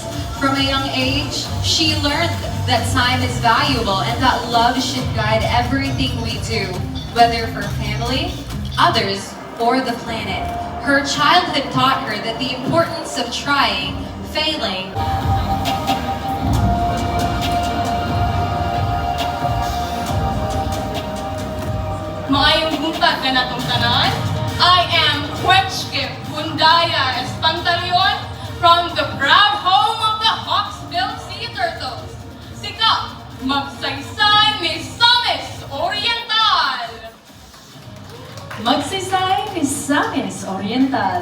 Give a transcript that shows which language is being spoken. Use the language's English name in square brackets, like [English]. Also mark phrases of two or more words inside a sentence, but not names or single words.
[English] From a young age, she learned that time is valuable and that love should guide everything we do, whether for family, others, or the planet. Her childhood taught her that the importance of trying, failing, [Cebuano] Maayong buntag ka na tong tanan. [English] I am Quechke Bundaya Espantalion from the proud home of the Hawksbill Sea Turtles. Sika, magsaysay ni Samis Oriental. Magsaysay Misamis Oriental.